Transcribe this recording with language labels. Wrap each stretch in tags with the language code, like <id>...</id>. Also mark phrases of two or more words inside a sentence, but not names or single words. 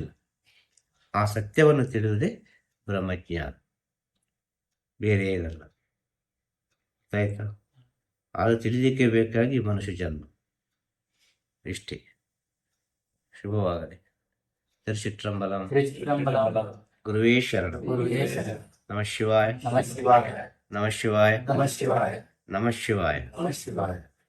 <kn>ಆ ಸತ್ಯವನ್ನು ತಿಳಿಯುವುದೇ ಬ್ರಹ್ಮಜ್ಞಾನ, ಬೇರೆ ಏನಲ್ಲ. ಆಯ್ತಾ? ಅದು ತಿಳಿಲಿಕ್ಕೆ ಬೇಕಾಗಿ ಮನುಷ್ಯ ಜನ್ಮ. ಇಷ್ಟೇ. ಶುಭವಾಗಲಿ.</kn> <ta>திருச்சிற்றம்பலம்.</ta> <sa>ಗುರುವೇ ಶರಣಂ. ನಮಃ ಶಿವಾಯ. ನಮಃ ಶಿವಾಯ. ನಮಃ ಶಿವಾಯ. ನಮಃ ಶಿವಾಯ.</sa>